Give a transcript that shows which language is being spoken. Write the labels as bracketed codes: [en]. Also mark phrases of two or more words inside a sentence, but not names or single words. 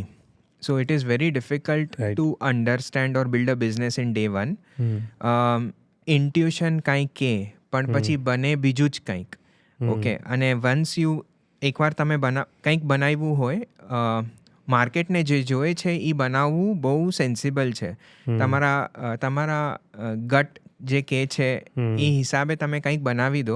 [en] So it is very difficult to understand or build a business in day one. [gu] Intuition કાંઈક કે પણ પછી બને બીજું જ કંઈક. ઓકે, અને [en] once you [gu] એકવાર તમે કંઈક બનાવ્યું હોય, માર્કેટને જે જોઈએ છે એ બનાવવું બહુ સેન્સિબલ છે. તમારા ગટ જે કહે છે એ હિસાબે તમે કંઈક બનાવી દો.